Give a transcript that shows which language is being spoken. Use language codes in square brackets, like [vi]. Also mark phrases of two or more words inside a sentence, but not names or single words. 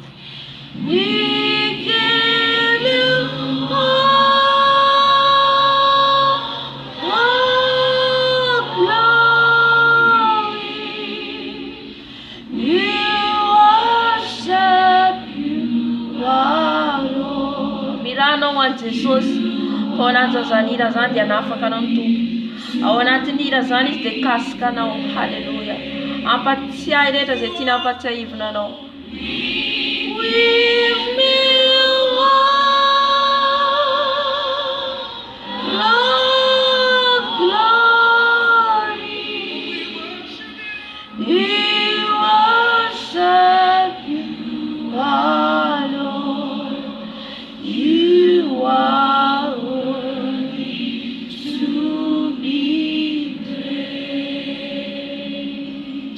[en] We give you all glory. We worship you, our Lord. [mg] Mirano an Jesosy ao anaty zany hira zany dia nafaka anao ny tompo ao anatin'ny hira zany izy dia kasika anao haleluya ampatsiahy rehetra zay tiana ampatsiahivina anao [en] with me Lord glory we worship you our Lord you are worthy to be praised.